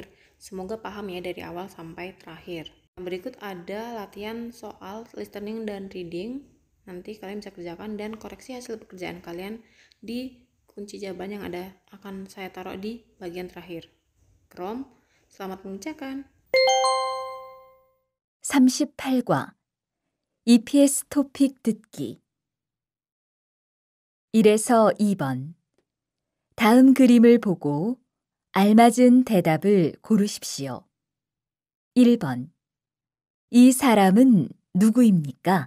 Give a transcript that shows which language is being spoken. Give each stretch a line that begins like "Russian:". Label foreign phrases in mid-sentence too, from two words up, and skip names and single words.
Indonesian: Semoga paham ya dari awal sampai terakhir. Berikut ada latihan soal listening dan reading. Nanti kalian bisa kerjakan dan koreksi hasil pekerjaan kalian di kunci jawaban yang akan saya taruh di bagian terakhir. Krom, selamat mengerjakan.
Korean: 38과 EPS 토픽 듣기 1에서 2번 다음 그림을 보고 알맞은 대답을 고르십시오. 1번 이 사람은 누구입니까?